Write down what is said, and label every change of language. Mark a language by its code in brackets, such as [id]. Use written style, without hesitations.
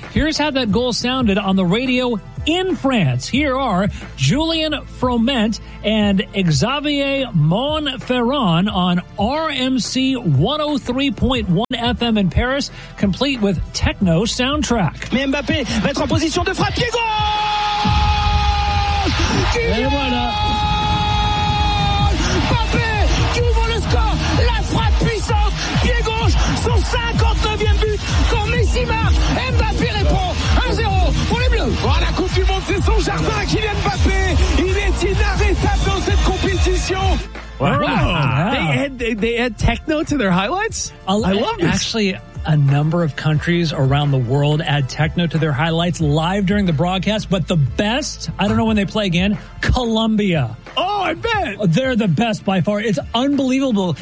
[en] Here's how that goal sounded on the radio in France. Here are Julien Froment and Xavier Monferran on RMC 103.1 FM in Paris, complete with techno soundtrack. [fr] Mbappé va être en position de frappe. [en] Goal! [fr] Et voilà. Mbappé qui ouvre le score. La frappe puissante. Pied gauche. Son 59e but. Quand Messi marque, Mbappé répond. 1-0 pour les Bleus. Oh, la Coupe du Monde, c'est son jardin. Kylian Mbappé. Il est inarrêtable dans cette compétition. [en] Wow. They add techno to their highlights? I love this. Actually, a number of countries around the world add techno to their highlights live during the broadcast. But the best, I don't know when they play again, Colombia. Oh, I bet. They're the best by far. It's unbelievable.